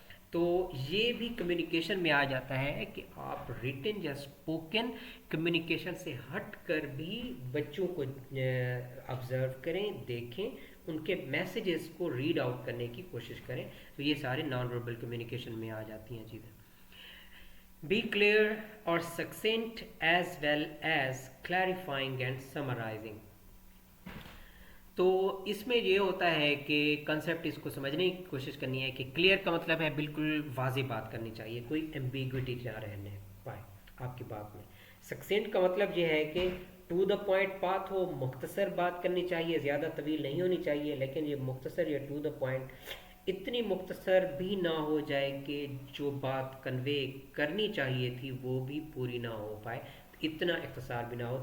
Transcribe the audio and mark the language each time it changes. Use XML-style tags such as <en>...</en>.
<ur>تو یہ بھی کمیونیکیشن میں آ جاتا ہے کہ آپ ریٹن یا اسپوکن کمیونیکیشن سے ہٹ کر بھی بچوں کو آبزرو کریں، دیکھیں، ان کے میسیجز کو ریڈ آؤٹ کرنے کی کوشش کریں. تو یہ سارے نان وربل کمیونیکیشن میں آ جاتی ہیں چیزیں.</ur> <en>Be clear or succinct as well as clarifying and summarizing.</en> <ur>تو اس میں یہ ہوتا ہے کہ کنسیپٹ اس کو سمجھنے کی کوشش کرنی ہے کہ کلیئر کا مطلب ہے بالکل واضح بات کرنی چاہیے، کوئی ایمبیگوٹی نہ رہنے پائے آپ کی بات میں. سکسینٹ کا مطلب یہ ہے کہ</ur> <en>to the point</en> <ur>بات ہو، مختصر بات کرنی چاہیے، زیادہ طویل نہیں ہونی چاہیے، لیکن یہ مختصر یا ٹو دا پوائنٹ اتنی مختصر بھی نہ ہو جائے کہ جو بات کنوے کرنی چاہیے تھی وہ بھی پوری نہ ہو پائے، اتنا اختصار بھی نہ ہو.</ur>